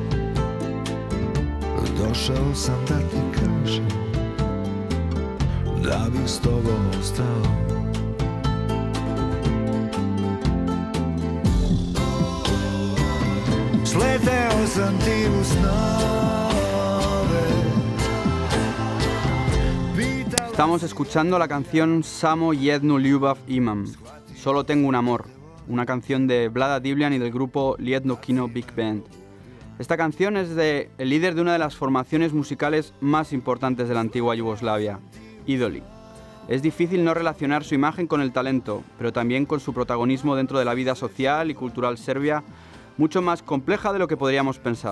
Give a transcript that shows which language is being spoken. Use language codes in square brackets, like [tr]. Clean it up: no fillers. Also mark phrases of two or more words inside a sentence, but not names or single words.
[sr] Došao sam da ti kažem da bi s tobom ostao. Sleteo sam ti u snove. [es] Estamos escuchando la canción Samo jednu ljubav imam, Solo tengo un amor, una canción de Vlada Divljan y del grupo Jedno Kino Big Band. Esta canción es del líder de una de las formaciones musicales más importantes de la antigua Yugoslavia, Idoli. Es difícil no relacionar su imagen con el talento, pero también con su protagonismo dentro de la vida social y cultural serbia, mucho más compleja de lo que podríamos pensar.